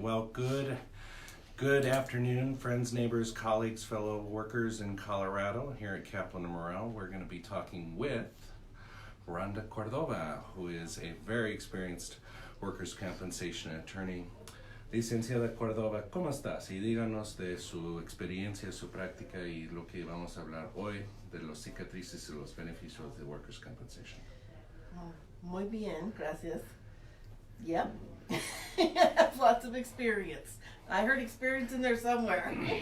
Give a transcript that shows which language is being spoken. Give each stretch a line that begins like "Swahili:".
English: Well, good afternoon, friends, neighbors, colleagues, fellow workers in Colorado. Here at Kaplan Morrell, we're going to be talking with Rhonda Cordova, who is a very experienced workers' compensation attorney.
Spanish: Licenciada Cordova, ¿cómo estás? Y díganos de su experiencia, su práctica y lo que vamos a hablar hoy de los cicatrices y los beneficios de workers' compensation. Muy bien, gracias. Yep.
English: Have lots of experience. I heard experience in there somewhere.